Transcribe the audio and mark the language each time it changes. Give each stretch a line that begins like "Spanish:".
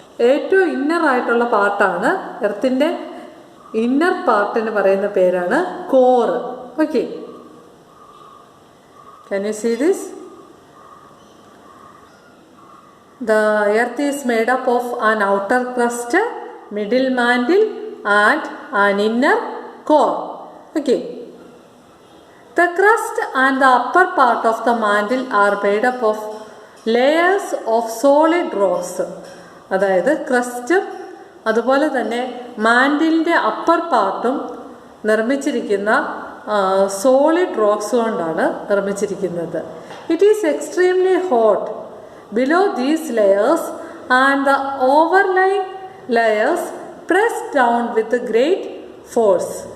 Malayalam: ഏറ്റവും ഇന്നറായിട്ടുള്ള പാർട്ടാണ് എർത്തിൻ്റെ ഇന്നർ പാർട്ടിന് പറയുന്ന പേരാണ് core.
English: Okay, can you see this? The earth is made up of an outer crust, middle mantle and an inner core. Okay, the crust and the upper part of the mantle are made up of layers of solid rocks.
Malayalam: അതായത് ക്രസ്റ്റും അതുപോലെ തന്നെ മാൻഡിലിൻ്റെ upper പാർട്ടും നിർമ്മിച്ചിരിക്കുന്ന solid rocks കൊണ്ടാണ് നിർമ്മിച്ചിരിക്കുന്നത്.
English: It is extremely hot below these layers and the overlying layers press down with great force.